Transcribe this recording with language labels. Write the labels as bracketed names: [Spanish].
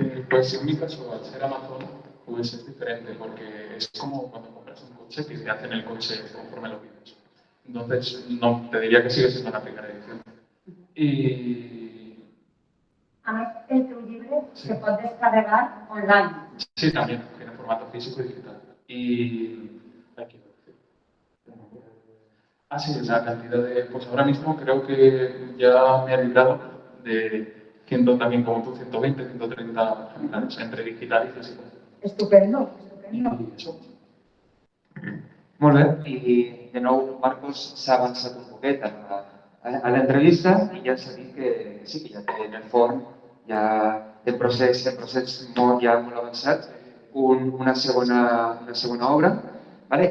[Spanish] Pues en mi caso, al ser Amazon, pues es diferente, porque es como cuando compras un coche que te hacen el coche conforme lo pides. Entonces, no, te diría que sigue siendo la primera edición. Y... [Catalan] A més, el teu llibre se pot descarregar online. [Spanish] Sí, también, tiene formato físico y digital. Y... Aquí. Ah, sí, la cantidad de... Pues ahora mismo creo que ya me he librado de 100, también como tú, 120, 130 ejemplares entre digital y físico. Estupendo. Y eso. [Catalan] Molt bé, i de nou Marcos s'ha avançat un poquet a l'entrevista i ja s'ha dit que sí, que ja té en el forn, ja té el procés ja molt avançat, una segona obra, ¿vale?